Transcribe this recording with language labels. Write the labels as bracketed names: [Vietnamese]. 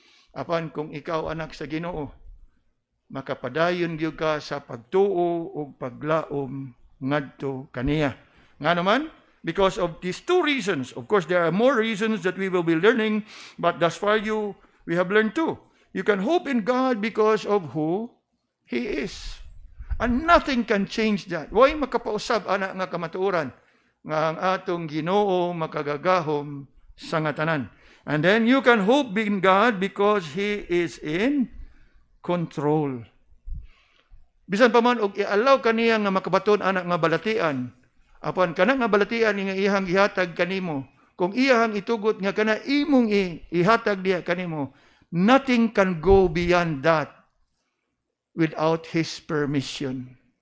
[Cebuano] Apan kung ikaw anak sa Ginoo, makapadayon gyud ka sa pagtuo ug paglaom ngadto kaniya. Ngano man? [English] Because of these two reasons. Of course, there are more reasons that we will be learning, but thus far we have learned two. You can hope in God because of who He is. And nothing can change that. [Cebuano] Why makapausab ana nga kamatuoran nga ang atong Ginoo makagagahom sa ngatanan. [English] And then you can hope in God because He is in control. [Cebuano] Bisan pa man og i-allow kaniya nga makabaton anak nga balatian, apan kana nga balatian nga iyang gihatag kanimo, kung iyang itugot nga kana imong ihatag diha kanimo, [English] nothing can go beyond that without His permission.